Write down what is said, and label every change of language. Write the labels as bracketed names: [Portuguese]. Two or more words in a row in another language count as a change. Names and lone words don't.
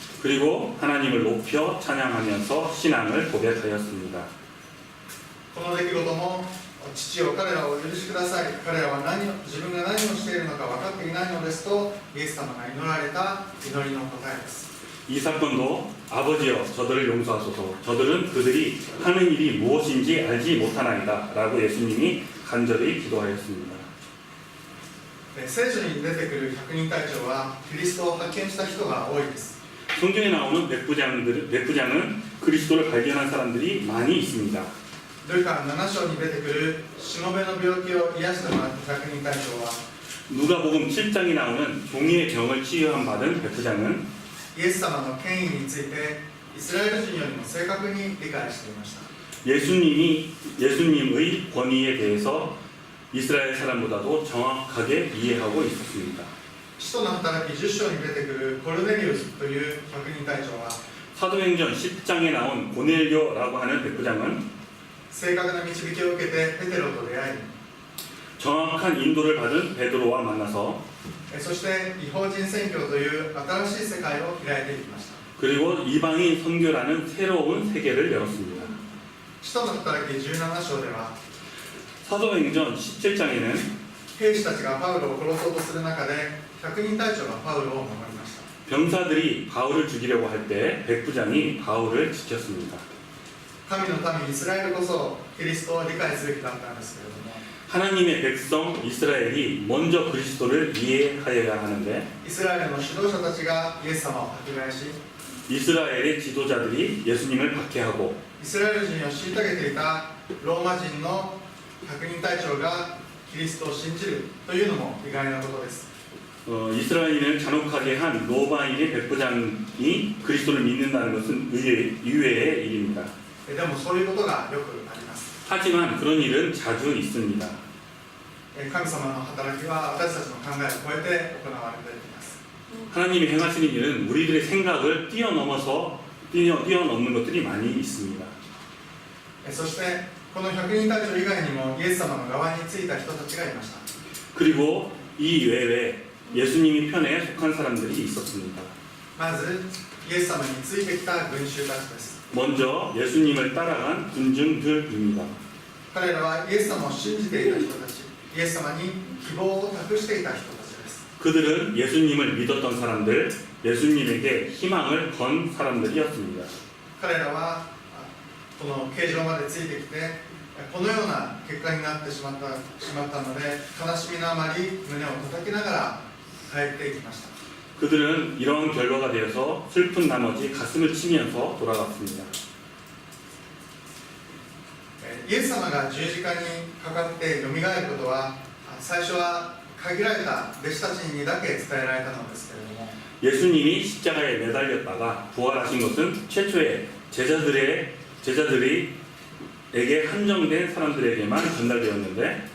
[Korean] 그리고 하나님을 높여 찬양하면서 신앙을 고백하였습니다. [Japanese] この出来事も父よ彼らをお許しください、彼らは自分が何をしているのか分かっていないのですとイエス様が祈られた祈りの答えです。 [Korean] 이 사건도 아버지여 저들을 용서하소서 저들은 그들이 하는 일이 무엇인지 알지 못하나이다 라고 예수님이 간절히 기도하였습니다. [Japanese] 聖書に出てくる百人隊長はキリストを発見した人が多いです。 [Korean] 성경에 나오는 백부장은 그리스도를 발견한 사람들이 많이 있습니다. [Japanese] ルカ7章に出てくるしもべの病気を癒してもらった百人隊長は [Korean] 누가복음 7장에 나오는 종이의 병을 치유한 받은 백부장은 [Japanese] イエス様の権威についてイスラエル人よりも正確に理解していました。 [Korean] 예수님의 권위에 대해서 이스라엘 사람보다도 정확하게 이해하고 있었습니다. [Japanese] 使徒の働き10章に出てくるコルネリウスという百人隊長は [Korean] 사도행전 10장에 나온 고넬료라고 하는 백부장은 [Japanese] 正確な導きを受けてペテロと出会い [Korean] 정확한 인도를 받은 베드로와 만나서 [Japanese] そして違法人宣教という新しい世界を開いていきました。 [Korean] 그리고 이방인 선교라는 새로운 세계를 열었습니다. [Japanese] 使徒の働き17章では [Korean] 사도행전 17장에는 [Japanese] 兵士たちがパウロを殺そうとする中で百人隊長がパウロを守りました。 [Korean] 병사들이 바울을 죽이려고 할 때 백부장이 바울을 지켰습니다. [Japanese] 神の民イスラエルこそキリストを理解すべきだったんですけれども [Korean] 하나님의 백성 이스라엘이 먼저 그리스도를 이해하여야 하는데 [Japanese] イスラエルの指導者たちがイエス様を迫害し [Korean] 이스라엘의 지도자들이 예수님을 박해하고 [Japanese] イスラエル人を虐げていたローマ人の百人隊長がキリストを信じるというのも意外なことです。 [Korean] 이스라엘인을 잔혹하게 한 로마인의 백부장이 그리스도를 믿는다는 것은 의외의 일입니다. [Japanese] でもそういうことがよくあります。 [Korean] 하지만 그런 일은 자주 있습니다. [Japanese] 神様の働きは私たちの考えを超えて行われています。 [Korean] 하나님이 행하시는 일은 우리들의 생각을 뛰어넘는 것들이 많이 있습니다. [Japanese] そしてこの百人隊長以外にもイエス様の側についた人たちがいました。 [Korean] 그리고 이 외에 예수님이 편에 속한 사람들이 있었습니다. [Japanese] まずイエス様についてきた群衆たちです。 [Korean] 먼저 예수님을 따라간 군중들입니다. [Japanese] 彼らはイエス様を信じていた人たち、イエス様に希望を託していた人たちです。 [Korean] 그들은 예수님을 믿었던 사람들, 예수님에게 희망을 건 사람들이었습니다. [Japanese] 彼らはこの形状までついてきてこのような結果になってしまったので悲しみのあまり胸を叩きながら帰っていきました。 [Korean] 그들은 이러한 결과가 되어서 슬픈 나머지 가슴을 치면서 돌아갔습니다. [Japanese] イエス様が十字架にかかってよみがえることは最初は限られた弟子たちにだけ伝えられたのですけれども [Korean] 예수님이 십자가에 매달렸다가 부활하신 것은 최초의 제자들에게 한정된 사람들에게만 전달되었는데